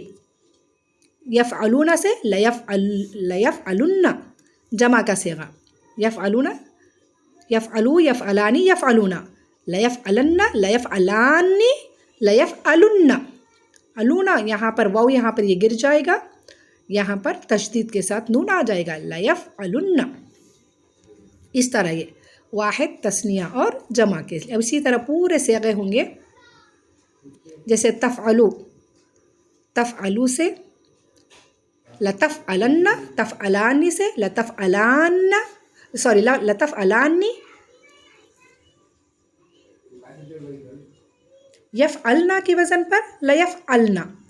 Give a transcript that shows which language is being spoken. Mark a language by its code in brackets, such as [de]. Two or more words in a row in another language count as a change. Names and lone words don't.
[ur] یفعلون سے لیفعلن، جمع کا صیغہ، یفعلون، یفعلو، یفعلانی، یفعلون، لیفعلن، لیفعلانی، لیفعلن، علونا یہاں پر واو، یہاں پر یہ گر جائے گا، یہاں پر تشدید کے ساتھ نون آ جائے گا، لیفعلن، اس طرح یہ واحد، تثنیہ اور جمع کے، اسی طرح پورے صیغے ہوں گے، جیسے تفعلو، تفعلو سے، لتفعلنّ، تفعلانِ سے لتفعلانّ، سوری لتفعلانِ، یفعلنَ کے وزن پر لیفعلنّ,